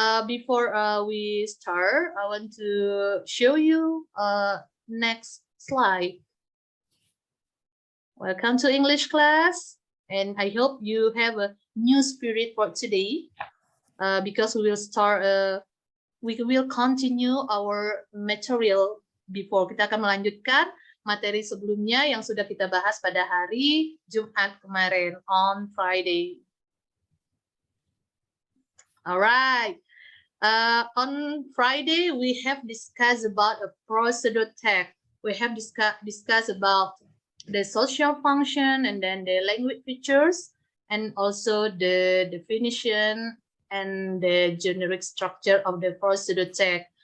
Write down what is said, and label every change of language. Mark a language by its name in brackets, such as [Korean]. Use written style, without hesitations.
[English] Before we start, I want to show you next slide. Welcome to English class, and I hope you have a new spirit for today. Because we will start. We will continue our material before. [Indonesian] Kita akan melanjutkan materi sebelumnya yang sudah kita bahas pada hari Jumat kemarin, [English] on Friday. Alright. On Friday, we have discussed about a procedure tag. We have discussed about the social function and then the language features and also the definition and the generic structure of the procedure tag.